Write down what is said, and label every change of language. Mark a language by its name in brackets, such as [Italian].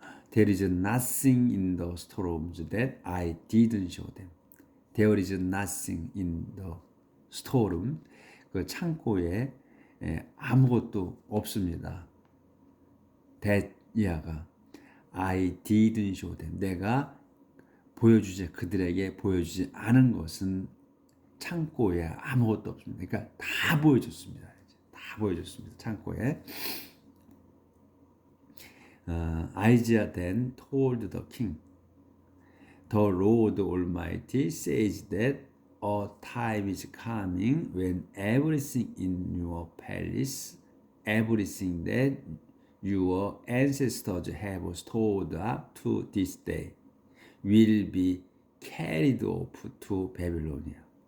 [English] There is nothing in the storerooms that I didn't show them. There is nothing in the storeroom. [Korean] 그 창고에 아무것도 없습니다. [English] That 이하가 I didn't show them. [Korean] 내가 그들에게 보여주지 않은 것은 창고에 아무것도 없습니다. 그러니까 다 보여줬습니다. 다 보여줬습니다. 창고에. [English] Isaiah then told the king, "The Lord Almighty says that a time is coming when everything in your palace, everything that your ancestors have stored up to this day, will be carried off to Babylonia."